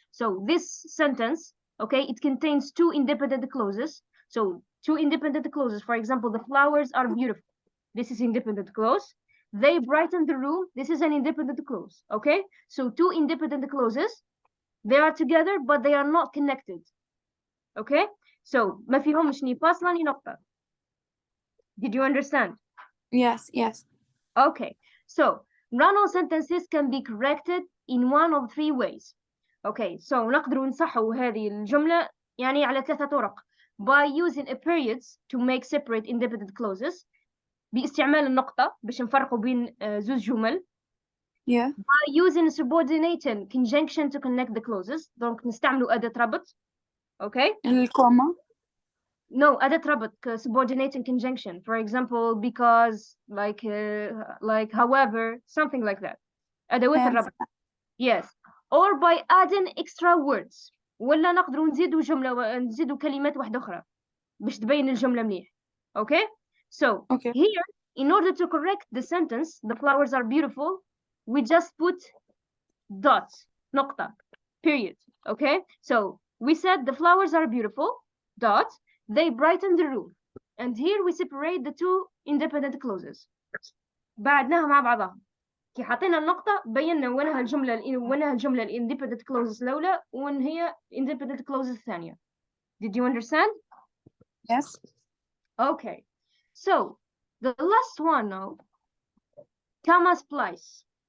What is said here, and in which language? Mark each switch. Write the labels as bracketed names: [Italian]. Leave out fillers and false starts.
[English] So this sentence, okay, it contains 2 independent clauses. So 2 independent clauses. For example, the flowers are beautiful. This is independent clause. They brighten the room. This is an independent clause. Okay, so 2 independent clauses. They are together, but they are not connected. [Arabic] Okay, so ما فيهمش ني فاصلة ني نقطة. [English] Did you understand? Yes. Okay, so run-on sentences can be corrected in one of 3 ways. [Arabic] Okay, so نقدروا نصحوا هذه الجملة يعني على 3 طرق. [English] By using a periods to make separate independent clauses. [Arabic] باستعمال النقطة باش نفرقوا بين زوج جمل. Yeah. [English] By using subordinating conjunction to connect the clauses. [Arabic] Donc نستعملوا أداة ربط. [English] Okay. [Arabic] الكوما. [English] No, [Arabic] أداة ربط [English] subordinating conjunction. For example, because, like however, something like that. [Arabic] أدوات الربط. Yes. [English] Or by adding extra words. [Arabic] ولا نقدروا نزيدوا جملة نزيدوا كلمات واحدة أخرى باش تبين الجملة مليح. [English] Okay. So here, in order to correct the sentence, the flowers are beautiful, we just put dots, نقطة, period. Okay. So we said the flowers are beautiful, dot. They brighten the room. And here we separate the 2 independent clauses. [Arabic] بعدناها مع بعضها. كي حطينا النقطة بينا وينها الجملة independent clauses الأولى وين هي independent clauses الثانية. [English] Did you understand? Yes. Okay. So the last one now, comma splice.